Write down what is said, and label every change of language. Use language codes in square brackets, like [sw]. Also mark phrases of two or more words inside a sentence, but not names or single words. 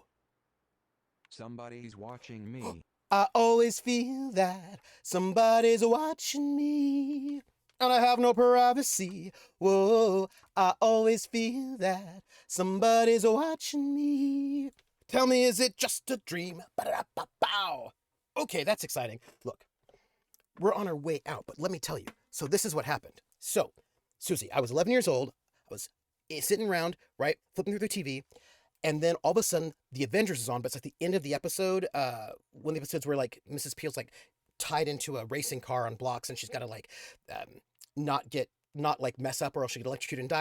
[en] Somebody's watching me. I always feel that somebody's watching me, and I have no privacy. Whoa, I always feel that somebody's watching me. Tell me, is it just a dream? Ba-da-ba-bow. Okay, that's exciting. Look, we're on our way out, but let me tell you. So this is what happened. So, Susie, I was 11 years old. I was sitting around, right, flipping through the TV. And then all of a sudden, The Avengers is on, but it's like the end of the episode. One of the episodes where like Mrs. Peel's like tied into a racing car on blocks, and she's got to like not like mess up, or else she get electrocuted and die.